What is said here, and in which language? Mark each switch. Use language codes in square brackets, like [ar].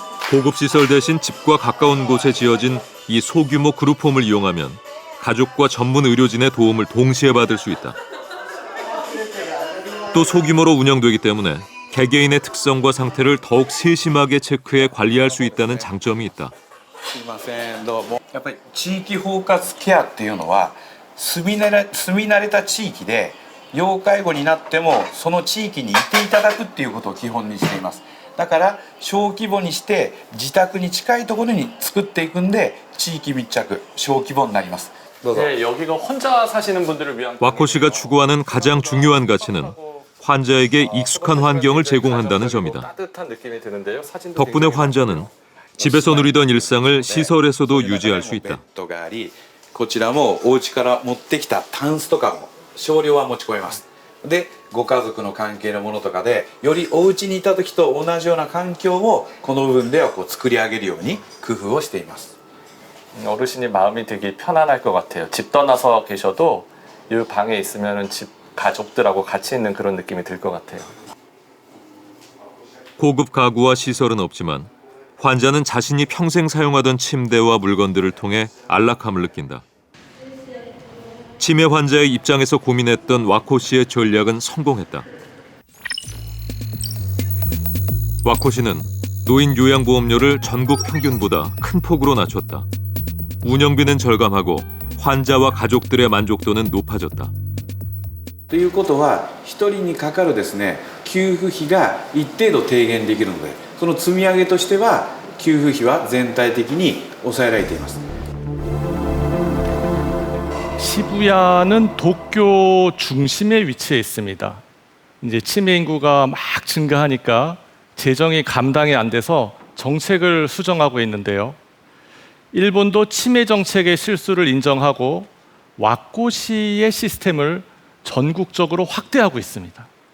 [ko] 고급 시설 대신 집과 가까운 곳에 지어진 이 소규모 그룹홈을 이용하면 가족과 전문 의료진의 도움을 동시에 받을 수 있다. 또 소규모로 운영되기 때문에 개개인의 특성과 상태를 더욱 세심하게 체크해 관리할 수 있다는 장점이 있다. [ja] すいません、どうも。やっぱり地域包括ケアっていうのは住み慣れた地域で要介護になってもその地域にいていただくっていうことを基本にしています。だから小規模にして自宅に近いところに作っていくんで地域密着小規模になります。 [ko] 네, 여기가 혼자 사시는 분들을 위한 와코 씨가 추구하는 가장 중요한 가치는 환자에게 익숙한 환경을 제공한다는 점이다. 따뜻한 느낌이 드는데요. 사진도 덕분에 환자는 집에서 누리던 일상을 시설에서도 유지할 수 있다. [ja] こちらもお家から持ってきたタンスとかも少量は持ち込めます。でご家族の関係のものとかでよりお家にいた時と同じような環境をこの部分ではこう作り上げるように工夫をしています。 [ko] 어르신이 마음이 되게 편안할 것 같아요. 집 떠나서 계셔도 이 방에 있으면은 집 가족들하고 같이 있는 그런 느낌이 들 것 같아요. 고급 가구와 시설은 없지만 환자는 자신이 평생 사용하던 침대와 물건들을 통해 안락함을 느낀다. 치매 환자의 입장에서 고민했던 와코 씨의 전략은 성공했다. 와코 씨는 노인 요양보험료를 전국 평균보다 큰 폭으로 낮췄다. 운영비는 절감하고 환자와 가족들의 만족도는 높아졌다. [ja] ということは1人にかかるですね給付費が一定度低減できるのでその積み上げとしては給付費は全体的に抑えられています。 [ko] 시부야는 도쿄 중심에 위치해 있습니다. 이제 치매 인구가 막 증가하니까 재정이 감당이 안 돼서 정책을 수정하고 있는데요. 일본도 치매 정책의 실수를 인정하고 와코시의 시스템을 전국적으로 확대하고 있습니다.